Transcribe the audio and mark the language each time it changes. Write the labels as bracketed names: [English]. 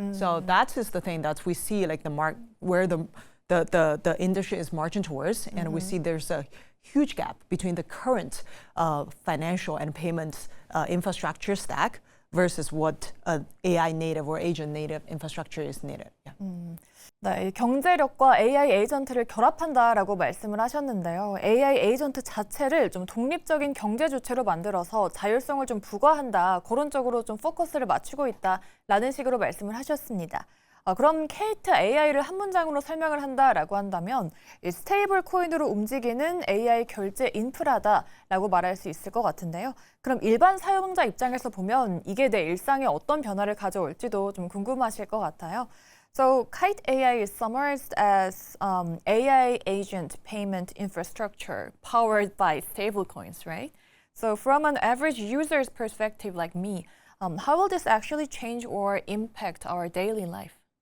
[English] So that is the thing that we see like the mark where the industry is marching towards, and we see there's a huge gap between the current financial and payments infrastructure stack versus what AI native or agent native infrastructure is needed. [Korean] 네, 경제력과 AI 에이전트를 결합한다라고 말씀을 하셨는데요. AI 에이전트 자체를 좀 독립적인 경제 주체로 만들어서 자율성을 좀 부과한다, 그런 쪽으로 좀 포커스를 맞추고 있다라는 식으로 말씀을 하셨습니다. 그럼 Kite AI를 한 문장으로 설명을 한다라고 한다면 이 스테이블코인으로 움직이는 AI 결제 인프라다라고 말할 수 있을 것 같은데요. 그럼 일반 사용자 입장에서 보면 이게 내 일상에 어떤 변화를 가져올지도 좀 궁금하실 것 같아요. [English] So Kite AI is summarized as AI agent payment infrastructure powered by stablecoins, right? So from an average user's perspective like me, how will this actually change or impact our daily life?